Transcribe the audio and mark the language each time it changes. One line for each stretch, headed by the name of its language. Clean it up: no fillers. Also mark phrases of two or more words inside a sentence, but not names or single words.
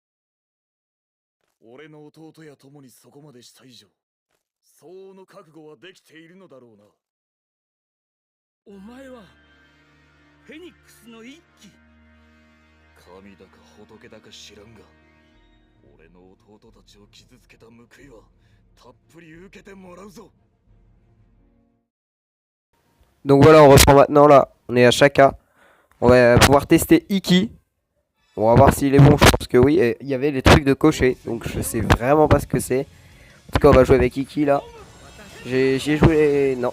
Japanese: 俺の弟や友にそこまでした以上、相応の覚悟はできているのだろうな。お前はフェニックスの一騎。神だか仏だか知らんが、俺の弟たちを傷つけた報いはたっぷり受けてもらうぞ。
French: Donc voilà, on reprend maintenant là. On est à Shaka. On va pouvoir tester Iki. On va voir s'il est bon. Je pense que oui. Et il y avait les trucs de cocher. Donc je sais vraiment pas ce que c'est. En tout cas, on va jouer avec Iki là. J'y ai joué. Non.